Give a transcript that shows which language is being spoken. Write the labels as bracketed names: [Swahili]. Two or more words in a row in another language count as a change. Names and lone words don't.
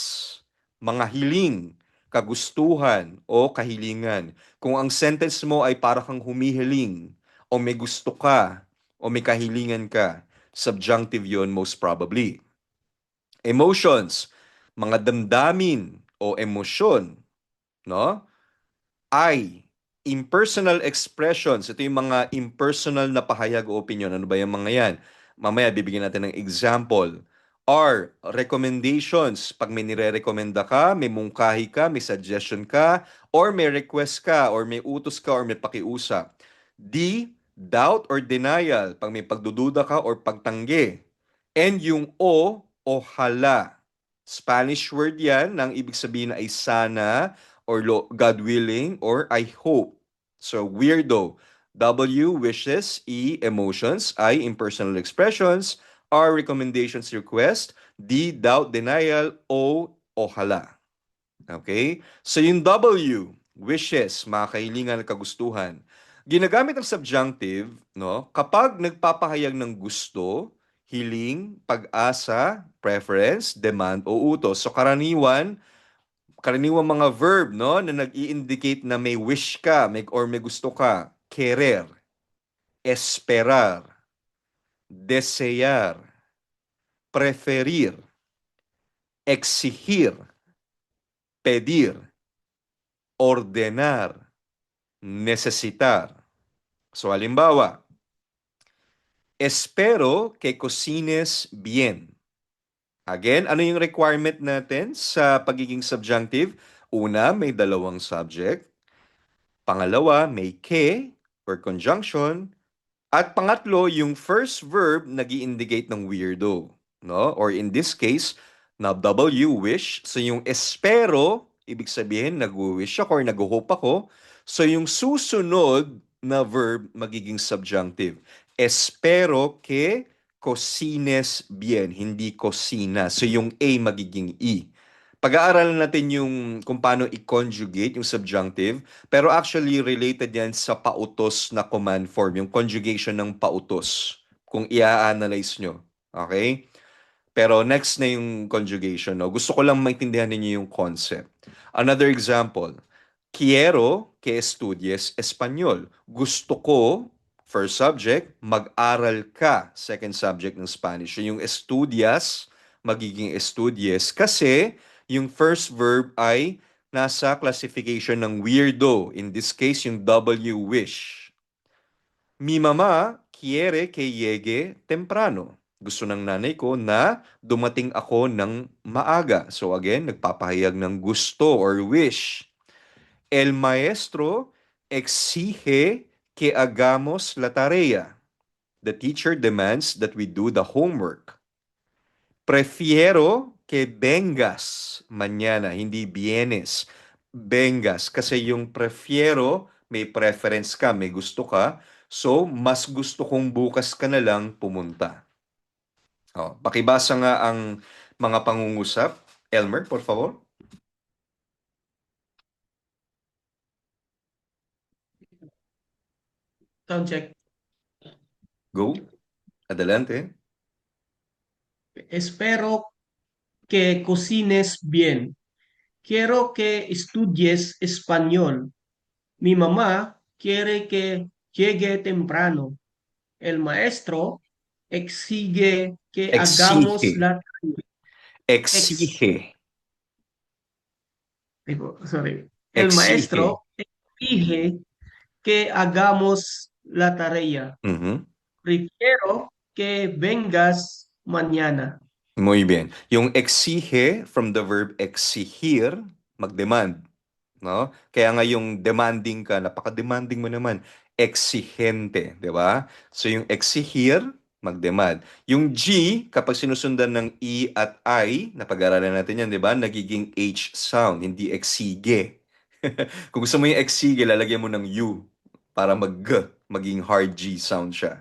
[Filipino] Mga hiling, kagustuhan, o kahilingan. Kung ang sentence mo ay para kang humihiling, o may gusto ka, o may kahilingan ka, [English] subjunctive yon most probably. [Filipino] Emotions, mga damdamin o emosyon, no? [English] I, impersonal expressions. [Filipino] Ito yung mga impersonal na pahayag o opinion. Ano ba yung mga yan? Mamaya bibigyan natin ng example. [English] R, recommendations. [Filipino] Pag may nire-recommenda ka, may mungkahi ka, may suggestion ka, or may request ka, or may utos ka, or may pakiusap. [English] D, doubt or denial. [Filipino] Pag may pagdududa ka or pagtanggi. And yung o hala. [English] Spanish word [Filipino] yan, na ang ibig sabihin ay sana, [English] or God willing, or I hope. So, weirdo. W, wishes. E, emotions. I, impersonal expressions. R, recommendations, request. D, doubt, denial. O, ohala. Okay? [Filipino] So, yung W, wishes, mga kahilingan at kagustuhan. Ginagamit ang subjunctive, no, kapag nagpapahayag ng gusto, hiling, pag-asa, preference, demand, o utos. So, karaniwang mga verb, no, na nag-i-indicate na may wish ka, may gusto ka. [Spanish] Querer, esperar, desear, preferir, exigir, pedir, ordenar, necesitar. So halimbawa, espero que cocines bien. [Filipino] Again, ano yung requirement natin sa pagiging subjunctive? Una, may dalawang subject. Pangalawa, may que or conjunction. At pangatlo, yung [English] first verb [Filipino] nag-i-indicate ng weirdo, no? [English] Or in this case, [Filipino] na W, wish. So yung espero, ibig sabihin nag-wish ako or nag-hope ako. So yung susunod na verb magiging subjunctive. [Spanish] Espero que cocines bien, [Filipino] hindi cocina. So yung A magiging E. Pag-aaralan natin yung kung paano i-conjugate yung subjunctive, pero actually related yan sa pautos na [English] command form, [Filipino] yung conjugation ng pautos, kung i-analyze nyo. Okay? Pero next na yung conjugation, no? Gusto ko lang maintindihan ninyo yung concept. [English] Another example, [Spanish] quiero que estudies español. [Filipino] Gusto ko, [English] first subject, [Filipino] mag-aral ka, [English] second subject [Filipino] ng Spanish. So yung estudias, magiging estudies kasi yung [English] first verb [Filipino] ay nasa classification ng weirdo. [English] In this case, yung W, wish. [Spanish] Mi mamá quiere que llegue temprano. [Filipino] Gusto ng nanay ko na dumating ako ng maaga. So again, nagpapahayag ng gusto or wish. [Spanish] El maestro exige que hagamos la tarea. [English] The teacher demands that we do the homework. [Spanish] Prefiero que vengas mañana, hindi vienes. Vengas. [Filipino] Kasi yung prefiero, may preference ka, may gusto ka. So, mas gusto kong bukas ka na lang pumunta. Oh, pakibasa nga ang mga pangungusap. Elmer, [Spanish] por favor. [English] Sound check. Go. [Spanish] Adelante. Espero que cocines bien. Quiero que estudies español. Mi mamá quiere que llegue temprano. El maestro exige que hagamos Exige. la ex, Exige. sorry. El Exige. maestro exige que hagamos la tarea. Mhm. Prefiero que vengas mañana. Muy bien. [English] Yung exige from the verb exigir, [Filipino] mag-demand, no? Kaya nga yung demanding ka, napaka-demanding mo naman. [Spanish] Exigente, di ba? [Filipino] So yung exigir, mag-demand. Yung G, kapag sinusundan ng E at I, napag-aralan natin yan, di ba? Nagiging H sound, hindi exige. Kung gusto mo yung exige, lalagyan mo ng U para mag-G, maging [English] hard G sound [Filipino] siya.